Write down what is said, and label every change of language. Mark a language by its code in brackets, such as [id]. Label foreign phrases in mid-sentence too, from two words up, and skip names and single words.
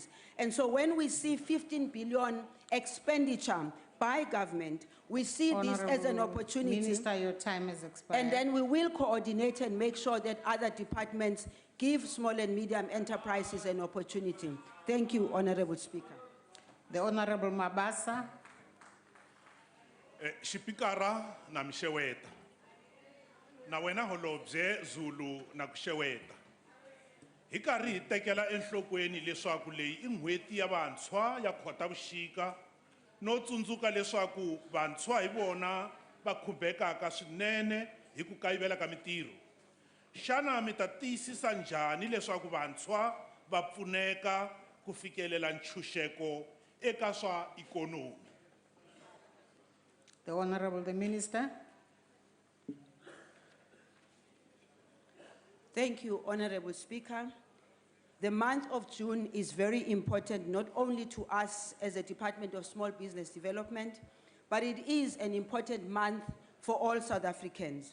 [en] And so when we see 15 billion expenditure by government, we see this as an opportunity. Minister, your time has expired. And then we will coordinate and make sure that other departments give small and medium enterprises an opportunity. Thank you, Honorable Speaker. The Honorable Mabasa. [ts] Shipikara na msheweta. Na wena holobye Zulu na kusheweta. Hikari tekela enhlokweni leswaku leyi I n'hweti ya vantshwa ya Khotavuxika no tsundzuka leswaku vantshwa hi vona va khumbekaka swinene hi ku kayivela ka mitirho. Xana mi ta tiyisisa njhani leswaku vantshwa va pfuneka ku fikelela ntshunxeko eka swa ikonomi? [en] The Honorable the Minister. Thank you, Honorable Speaker. The month of June is very important, not only to us as a Department of Small Business Development, but it is an important month for all South Africans.